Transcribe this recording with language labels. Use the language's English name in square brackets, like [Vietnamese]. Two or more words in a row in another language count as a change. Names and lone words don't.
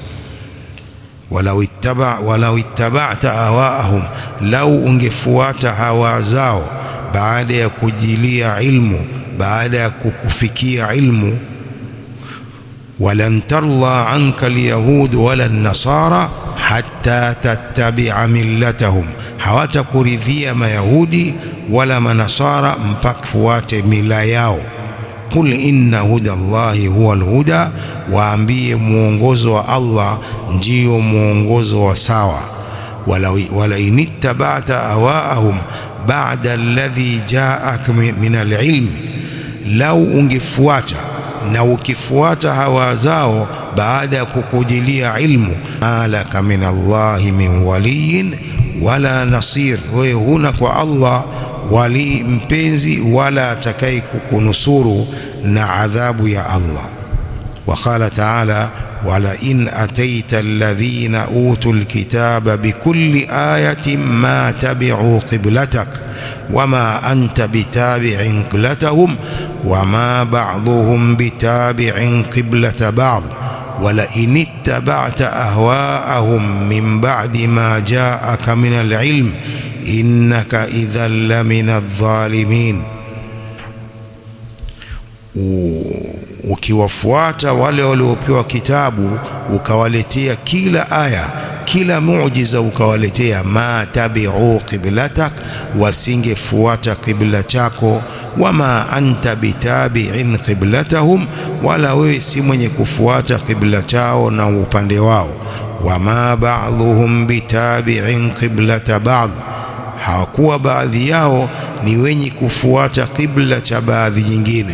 [Arabic] ولو اتبعت أهواءهم, [Swahili] lau ungefuata hawa zao baada ya kujilia ilmu, baada ya kukufikia ilmu. [Arabic] ولن ترضى عنك اليهود ولا النصارى حتى تتبع ملتهم, [Swahili] hawatakuridhia mayahudi wala manasara mpaka fuate mila yao. [Arabic] قل إن هدى الله هو الهدى, [Swahili] waambie muongozo wa Allah ndio muongozo wa sawa. [Arabic] ولئن اتبعت أهواءهم بعد الذي جاءك من العلم, [Swahili] lau ungefuata na ukifuata hawa zao baada ya kukujilia ilmu, [Arabic] ما لك من الله من ولي ولا نصير, [Swahili] wewe huna kwa Allah wali mpenzi wala atakaye kukunusuru na adhabu ya Allah. [Arabic] وقال تعالى ولئن أتيت الذين أوتوا الكتاب بكل آية ما تبعوا قبلتك وما أنت بتابع قبلتهم وما بعضهم بتابع قبلة بعض ولئن اتبعت أهواءهم من بعد ما جاءك من العلم إنك إذا لمن الظالمين. [Swahili] Ukiwafuata wale waliopewa kitabu ukawaletea kila aya, kila muujiza ukawaletea, ma [Arabic] تبعوا قبلتك, [Swahili] wasingefuata qibla chako, [Arabic] وما أنت بتابع قبلتهم, [Swahili] wala wewe si mwenye kufuata qibla chao na upande wao, [Arabic] وما بعضهم بتابع قبلة بعض, [Swahili] hawakuwa baadhi yao ni wenye kufuata qibla cha baadhi nyingine.